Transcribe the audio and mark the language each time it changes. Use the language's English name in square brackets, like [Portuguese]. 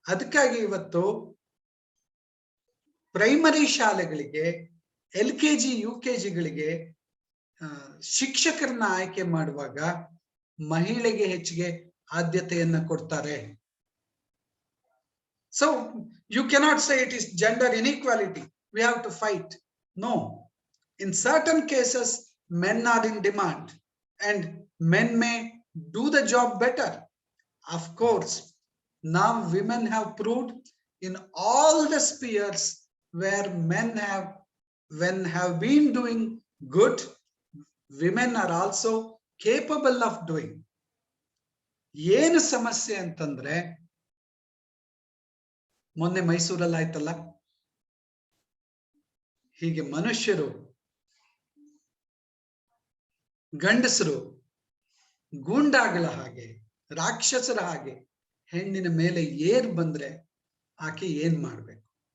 [Kannada] ಅದಕ್ಕಾಗಿ ಇವತ್ತು ಪ್ರೈಮರಿ ಶಾಲೆಗಳಿಗೆ, LKG UKGಗಳಿಗೆ ಶಿಕ್ಷಕರನ್ನ ಆಯ್ಕೆ ಮಾಡುವಾಗ ಮಹಿಳೆಗೆ ಹೆಚ್ಚಿಗೆ ಆದ್ಯತೆಯನ್ನ ಕೊಡ್ತಾರೆ. [English] So you cannot say it is gender inequality. We have to fight. No. In certain cases, men are in demand and men may do the job better. Of course, now women have proved in all the spheres where men have been doing good, women are also capable of doing. [Kannada] ಏನು ಸಮಸ್ಯೆ ಅಂತಂದ್ರೆ, ಮೊನ್ನೆ ಮೈಸೂರಲ್ಲಿ ಆಯ್ತಲ್ಲ, ಹೀಗೆ ಮನುಷ್ಯರು, ಗಂಡಸರು ಗೂಂಡಾಗಳ ಹಾಗೆ, ರಾಕ್ಷಸರ ಹಾಗೆ ಹೆಣ್ಣಿನ ಮೇಲೆ ಏರ್ ಬಂದ್ರೆ ಆಕೆ ಏನ್ ಮಾಡ್ಬೇಕು?